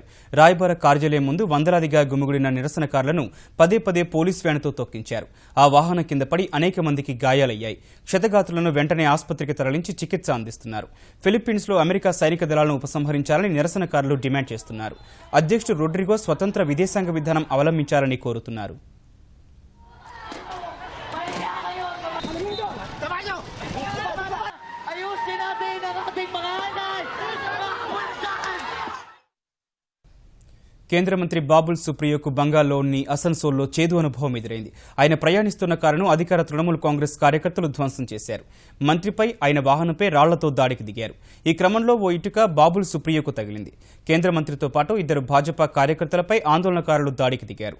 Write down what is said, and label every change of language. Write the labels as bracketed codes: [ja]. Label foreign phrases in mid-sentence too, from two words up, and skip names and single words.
[te] రాయబార కార్యాలయం ముందు వందలాదిగా గుమిగూడిన నిరసనకారులను పదే పోలీస్ వ్యాన్తో తొక్కించారు. ఆ వాహనం కింద పడి అనేక మందికి గాయాలయ్యాయి. క్షతగాత్రులను వెంటనే ఆసుపత్రికి తరలించి చికిత్స అందిస్తున్నారు. ఫిలిప్పీన్స్లో అమెరికా సైనిక దళాలను ఉపసంహరించాలని నిరసనకారులు డిమాండ్ చేస్తున్నారు. అధ్యక్షుడు రొడ్రిగో స్వతంత్ర విదేశాంగ విధానం అవలంబించాలని కోరుతున్నారు. [tl] Ayusin natin ang ating mga hanay! [te] కేంద్ర మంత్రి బాబుల్ సుప్రియోకు బంగాల్లోని అసన్సోల్లో చేదు అనుభవం ఎదురైంది. ఆయన ప్రయాణిస్తున్న కారును అధికార తృణమూల్ కాంగ్రెస్ కార్యకర్తలు ధ్వంసం చేశారు. మంత్రిపై ఆయన వాహనంపై రాళ్లతో దాడికి దిగారు. ఈ క్రమంలో ఓ ఇటుక బాబుల్ సుప్రియోకు తగిలింది. కేంద్ర మంత్రితో పాటు 2 భాజపా కార్యకర్తలపై ఆందోళనకారులు దాడికి దిగారు.